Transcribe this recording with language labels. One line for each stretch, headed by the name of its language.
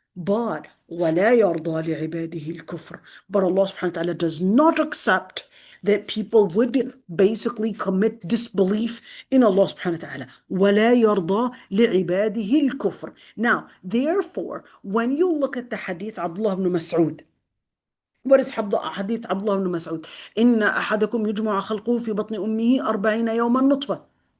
English: But
Arabic: وَلَا يَرْضَى لِعِبَادِهِ الْكُفْرِ.
English: But Allah subhanahu wa ta'ala does not accept that people would basically commit disbelief in Allah subhanahu wa ta'ala.
Arabic: وَلَا يَرْضَى لِعِبَادِهِ الْكُفْرِ.
English: Now, therefore, when you look at the hadith Abdullah ibn Mas'ud, what is حديث عبد الله بن مسعود؟
Arabic: إن أحدكم يجمع خلقه في بطن أمه 40 يوما نطفة.